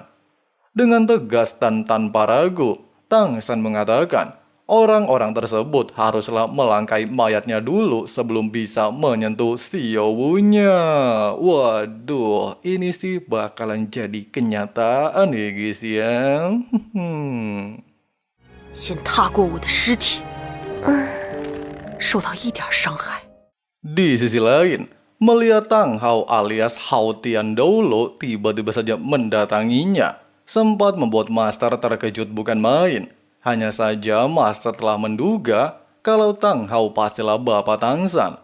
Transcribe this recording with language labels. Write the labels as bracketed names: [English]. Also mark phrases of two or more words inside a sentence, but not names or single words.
[Indonesian] Dengan tegas dan tanpa ragu, Tangsan mengatakan, orang-orang tersebut haruslah melangkai mayatnya dulu sebelum bisa menyentuh Xiao Wu-nya. Waduh, ini sih bakalan jadi kenyataan ya guys ya. [Chinese] 先踏过我的尸体，受到一点伤害。 [Indonesian] Di sisi lain, melihat Tang Hao alias Hao Tiandolo tiba-tiba saja mendatanginya, sempat membuat Master terkejut bukan main. Hanya saja Master telah menduga kalau Tang Hao pastilah bapak Tangsan.